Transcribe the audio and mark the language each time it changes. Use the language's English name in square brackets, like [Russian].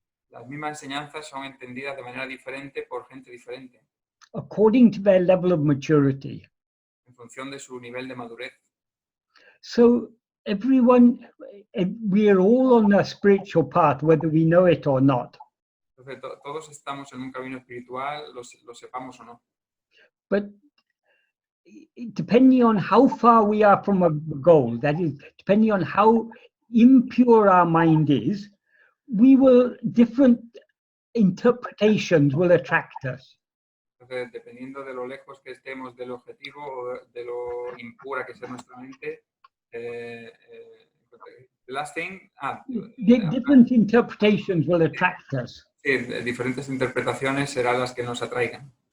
[Spanish] Las mismas enseñanzas son entendidas de manera diferente por gente diferente, [English] according to their level of maturity. [Spanish] en función de su nivel de madurez. [English] So everyone, we are all on a spiritual path, whether we know it or not. [Spanish] Entonces, todos estamos en un camino espiritual, lo sepamos o no. [English] But depending on how far we are from a goal, that is, depending on how impure our mind is, different interpretations will attract us. [Spanish] Entonces, dependiendo de lo lejos que estemos del objetivo o de lo impura que sea nuestra mente, [English] the last thing, Different interpretations will attract us. [Spanish] sí, diferentes interpretaciones serán las que nos atraigan.